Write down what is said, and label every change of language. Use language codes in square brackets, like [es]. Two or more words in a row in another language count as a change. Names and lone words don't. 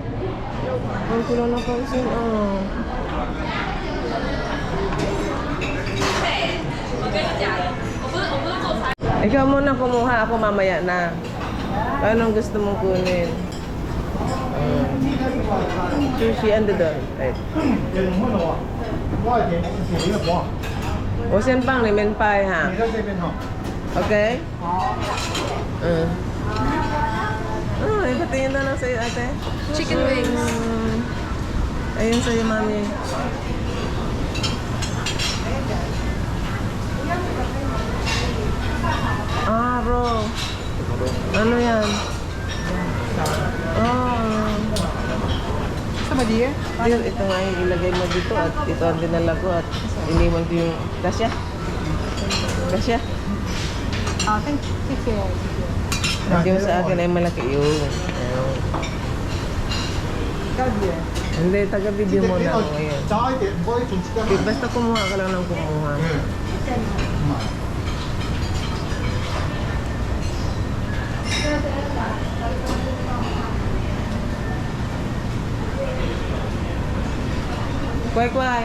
[tl] Ang ko lang napansin ah. Ikaw muna kumuha, ako mamaya na. Anong gusto mong kunin? Sushi and doon. [en] Right. [zh] 我先帮你们拍哈。Okay? [tl] Ipatingin na lang sa'yo, ate. [en] Chicken wings. [tl] Ayun sa'yo, mami. Ah, bro. Ano yan? Oh. [ms] Sama dia? [tl] Ito nga yung ilagay mo dito at ito ang dinala ko at iniwan ko yung kasya. Kasya. [en] Thank you. [tl] Yung sa akin ay malaki yun. Hindi, taga-video mo na ako ngayon. Basta kumuha ka lang ng kumuha. Kway-kway.